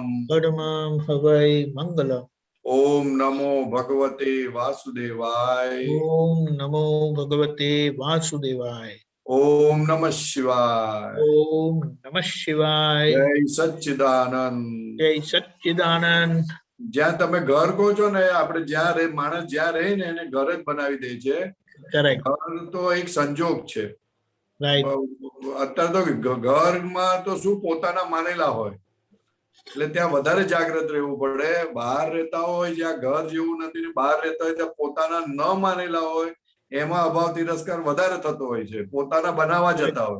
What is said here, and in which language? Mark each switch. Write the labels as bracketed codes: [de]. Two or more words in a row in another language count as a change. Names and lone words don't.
[sa] परमं हवै मंगलम् ओम नमो भगवते वासुदेवाय ओम नमो भगवते वासुदेवाय ओम नमः शिवाय ओम नमः शिवाय जय सच्चिदानंद जय सच्चिदानंद [gu] જ્યાં તમે ઘર કહો છો ને આપણે જ્યાં રે માણસ જ્યાં રહે ને એને ઘર જ બનાવી દે છે કરેક્ટ ઘર તો એક સંજોગ છે રાઈટ અત્યારે તો ઘરમાં તો શું પોતાના માનેલા હોય એટલે ત્યાં વધારે જાગ્રત રહેવું પડે બહાર રહેતા હોય જ્યાં ઘર જેવું નથી ને બહાર રહેતા હોય ત્યાં પોતાના ન માનેલા હોય એમાં અભાવ તિરસ્કાર વધારે થતો હોય છે પોતાના બનાવવા જતા હોય